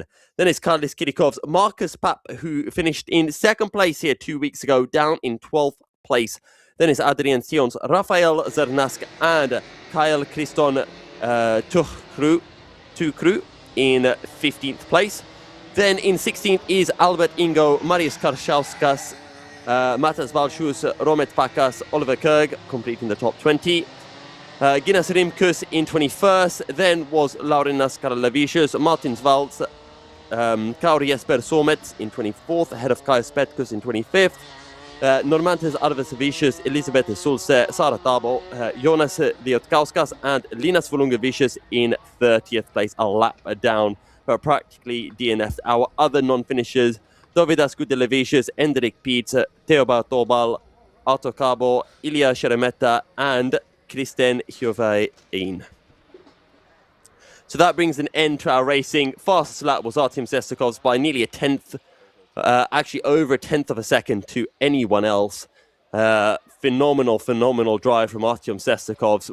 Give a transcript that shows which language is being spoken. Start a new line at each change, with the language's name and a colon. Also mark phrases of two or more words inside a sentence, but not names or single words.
English: Then it's Karlis Kirikov's Marcus Papp, who finished in 2nd place here 2 weeks ago, down in 12th place. Then it's Adrian Sion's Rafael Zernask and Kyle Kriston Tukru in 15th place. Then in 16th is Albert Ingo, Marius Karshauskas, Matas Valshus, Romet Pakas, Oliver Kerg, completing the top 20. Guinness Rimkus in 21st. Then was Laurinas Karlavicius, Martin Svalds, Kauri Jesper Somets in 24th, ahead of Kai Spetkus in 25th. Normantes Arvesavicius, Elisabeth Sulse, Sara Tabo, Jonas Liotkauskas and Linas Volungavicius in 30th place, a lap down, but practically DNF'd. Our other non-finishers, Dovidas Gudelevicius, Endrik Pietz, Theobald Tobal, Arto Cabo, Ilya Sheremeta and Kristen Hjovein. So that brings an end to our racing. Fastest lap was Artyom Sestakov's by nearly a 10th, actually over a 10th of a second to anyone else. Phenomenal drive from Artyom Sestakov's.